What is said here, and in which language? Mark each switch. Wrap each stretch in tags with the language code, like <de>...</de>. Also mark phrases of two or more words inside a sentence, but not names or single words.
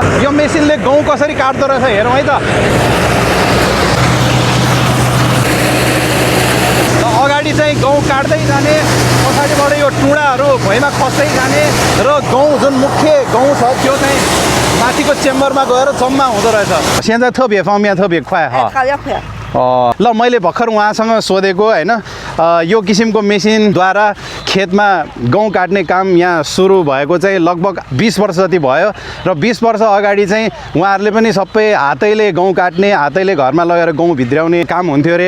<ne>यो मेसिनले गहुँ कसरी काट्दो रहेछ हेरौँ है त। अगाडि चाहिँ गहुँ काट्दै जाने, पछाडिबाट यो टुँडाहरू भुइँमा खस्दै जाने र गहुँ जुन मुख्य गहुँ छ त्यो चाहिँ माथिको चेम्बरमा गएर जम्मा हुँदो रहेछ।</ne> <zh>现在特别方便，特别快哈。好要快。</zh> <ne>ल मैले भर्खर उहाँसँग सोधेको होइन यो किसिमको मेसिनद्वारा खेतमा गहुँ काट्ने काम यहाँ सुरु भएको चाहिँ लगभग 20 वर्ष जति भयो र 20 वर्ष अगाडि चाहिँ उहाँहरूले पनि सबै हातैले गहुँ काट्ने, हातैले घरमा लगेर गहुँ भित्र्याउने काम हुन्थ्यो अरे।</ne>